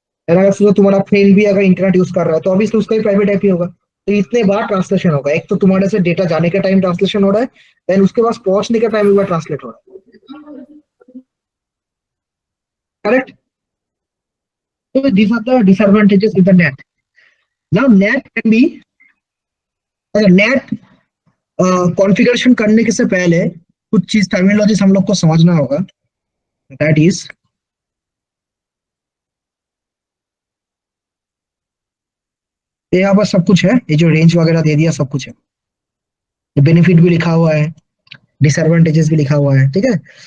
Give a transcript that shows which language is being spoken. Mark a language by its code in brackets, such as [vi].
[hi] अगर सोचो तुम्हारा फ्रेंड भी अगर इंटरनेट यूज कर रहा है तो अभी उसका भी प्राइवेट आईपी होगा, तो इतने बार ट्रांसलेशन होगा, एक तो तुम्हारे से डेटा जाने के टाइम ट्रांसलेशन हो रहा है, देन उसके पास पहुंचने के टाइम भी ट्रांसलेट हो रहा है, correct? [en] So these are the disadvantages with the net. Now net can be, [hi] net configuration करने के से पहले कुछ चीज टर्मिनोलॉजीज हम लोग को समझना होगा, दैट इज यहाँ पर सब कुछ है, ये जो रेंज वगैरह दे दिया सब कुछ है, बेनिफिट भी लिखा हुआ है, डिसएडवांटेजेस भी लिखा हुआ है, ठीक है?